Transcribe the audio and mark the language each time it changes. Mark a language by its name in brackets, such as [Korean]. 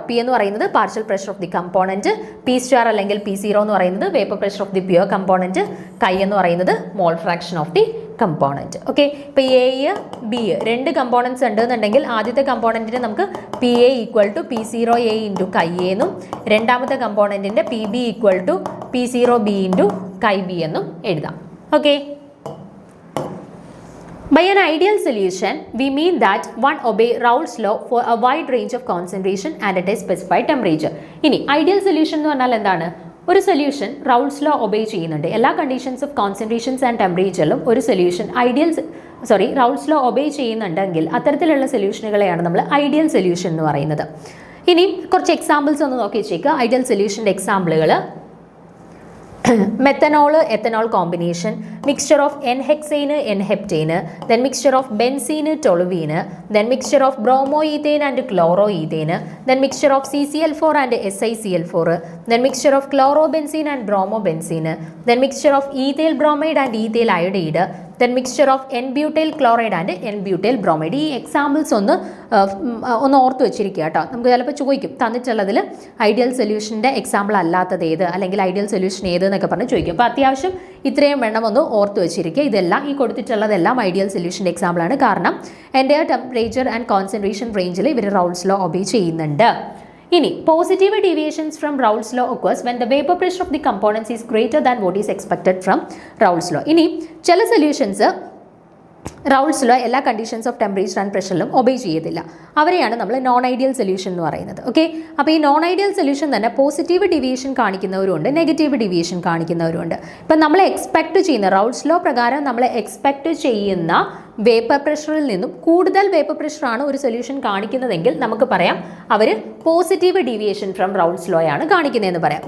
[Malayalam] P എന്ന് പറയുന്നത് partial pressure of the component, P star അല്ലെങ്കിൽ P0 എന്ന് പറയുന്നത് vapour pressure of the pure component, കൈ എന്ന് പറയുന്നത് mole fraction of the component. Okay, ഇപ്പോൾ എ ബി രണ്ട് കമ്പോണൻസ് ഉണ്ടെന്നുണ്ടെങ്കിൽ ആദ്യത്തെ കമ്പോണൻറ്റിന് നമുക്ക് PA equal to P0A into കൈ എന്നും രണ്ടാമത്തെ കമ്പോണൻറ്റിൻ്റെ PB equal to P0B into chi B എന്നും എഴുതാം. [English] Okay, by an ideal solution, we mean that one obey Raoult's law for a wide range of concentration and at a specified temperature. [Malayalam] ഇനി ideal solution എന്ന് പറഞ്ഞാൽ എന്താണ്? ഒരു solution റൗൾട്ട്സ് law obey ചെയ്യുന്നുണ്ട്. എല്ലാ conditions of concentrations and ടെമ്പറേച്ചറിലും ഒരു solution റൗൾട്ട്സ് law obey ചെയ്യുന്നുണ്ടെങ്കിൽ അത്തരത്തിലുള്ള സൊല്യൂഷനുകളെയാണ് നമ്മൾ ഐഡിയൽ സൊല്യൂഷൻ എന്ന് പറയുന്നത്. ഇനി കുറച്ച് എക്സാമ്പിൾസ് ഒന്ന് നോക്കി വെച്ചേക്കുക. Ideal സൊല്യൂഷൻ്റെ എക്സാമ്പിളുകൾ: [English] methanol ethanol combination, mixture of N-hexane N-heptane, then mixture of benzene toluene, then mixture of bromoethane and chloroethane, then mixture of CCl4 and SiCl4, then mixture of chlorobenzene and bromobenzene, then mixture of ethyl bromide and ethyl iodide, then mixture of N-butyl chloride and N-butyl bromide. [Malayalam] ഈ examples ഒന്ന് ഓർത്ത് വെച്ചിരിക്കുക കേട്ടോ. നമുക്ക് ചിലപ്പോൾ ചോദിക്കും തന്നിട്ടുള്ളതിൽ ideal സൊല്യൂഷൻ്റെ example അല്ലാത്തത് ഏത്, അല്ലെങ്കിൽ ഐഡിയൽ സൊല്യൂഷൻ ഏത് എന്നൊക്കെ പറഞ്ഞ് ചോദിക്കും. അപ്പോൾ അത്യാവശ്യം ഇത്രയും വേണം ഒന്ന് ഓർത്ത് വെച്ചിരിക്കുക. ഇതെല്ലാം ഈ കൊടുത്തിട്ടുള്ളതെല്ലാം ഐഡിയൽ സൊല്യൂഷൻ്റെ എക്സാമ്പിളാണ്. കാരണം എൻ്റെ ടെമ്പറേച്ചർ ആൻഡ് കോൺസെൻട്രേഷൻ റേഞ്ചിൽ ഇവർ റൗൾട്ട്സ് ലോ ഒബേ ചെയ്യുന്നുണ്ട്. ഇനി [English] Positive deviations from Raoult's law occurs when the vapor pressure of the components is greater than what is expected from Raoult's law. [Malayalam] ഇനി ചില സൊല്യൂഷൻസ് റൗൾട്ട്സ് ലോ എല്ലാ conditions of temperature and പ്രഷറിലും obey ചെയ്യത്തില്ല. അവരെയാണ് നമ്മൾ നോൺ ഐഡിയൽ സൊല്യൂഷൻ എന്ന് പറയുന്നത്. ഓക്കെ, അപ്പോൾ ഈ നോൺ ഐഡിയൽ സൊല്യൂഷൻ തന്നെ പോസിറ്റീവ് ഡീവിയേഷൻ കാണിക്കുന്നവരുണ്ട്, നെഗറ്റീവ് ഡീവിയേഷൻ കാണിക്കുന്നവരുണ്ട്. ഇപ്പം നമ്മൾ എക്സ്പെക്ട് ചെയ്യുന്ന റൗൾട്ട്സ് ലോ പ്രകാരം നമ്മൾ എക്സ്പെക്ട് ചെയ്യുന്ന വേപ്പർ പ്രഷറിൽ നിന്നും കൂടുതൽ വേപ്പർ പ്രഷറാണ് ഒരു സൊല്യൂഷൻ കാണിക്കുന്നതെങ്കിൽ നമുക്ക് പറയാം അവർ പോസിറ്റീവ് ഡീവിയേഷൻ ഫ്രം റൗൾട്ട്സ് ലോ ആണ് കാണിക്കുന്നതെന്ന് പറയാം.